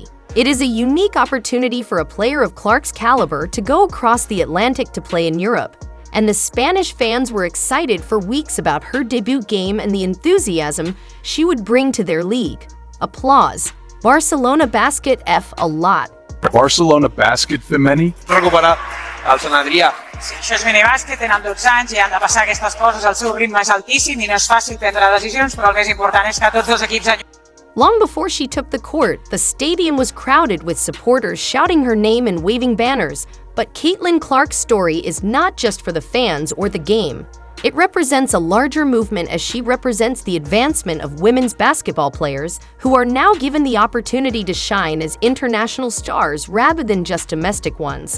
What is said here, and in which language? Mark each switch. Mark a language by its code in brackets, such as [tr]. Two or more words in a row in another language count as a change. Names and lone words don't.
[en] It is a unique opportunity for a player of Clark's caliber to go across the Atlantic to play in Europe. And the Spanish fans were excited for weeks about her debut game and the enthusiasm she would bring to their league. Applause. Barcelona Basket F a lot. [ca] Barcelona Basket femení. Recuperar el Sant Adrià. Sí, això és minibàsquet, tenen 12 anys i han de passar aquestes coses, el seu ritme és altíssim i no és fàcil prendre decisions, però el més important és que tots els equips... [en] Long before she took the court, the stadium was crowded with supporters shouting her name and waving banners. But Caitlin Clark's story is not just for the fans or the game. It represents a larger movement as she represents the advancement of women's basketball players who are now given the opportunity to shine as international stars rather than just domestic ones.